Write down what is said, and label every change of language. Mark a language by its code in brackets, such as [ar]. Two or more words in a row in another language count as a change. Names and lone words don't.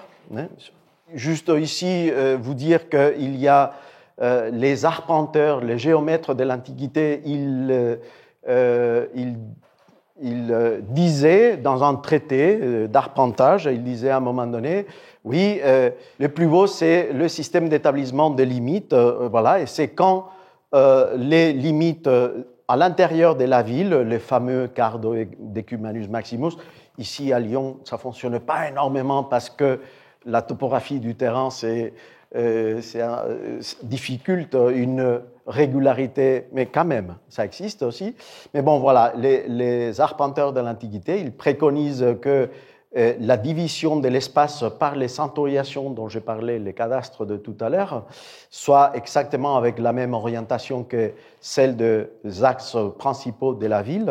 [fr] Juste ici, vous dire qu'il y a les arpenteurs, les géomètres de l'Antiquité, ils disaient dans un traité d'arpentage, ils disaient à un moment donné, oui, le plus beau, c'est le système d'établissement des limites, voilà, et c'est quand les limites à l'intérieur de la ville, les fameux [la] cardo decumanus maximus, [fr] ici à Lyon, ça ne fonctionne pas énormément parce que la topographie du terrain, difficulte une régularité, mais quand même, ça existe aussi. Mais bon, voilà, les arpenteurs de l'Antiquité, ils préconisent que la division de l'espace par les centuriations dont j'ai parlé, les cadastres de tout à l'heure, soit exactement avec la même orientation que celle des axes principaux de la ville.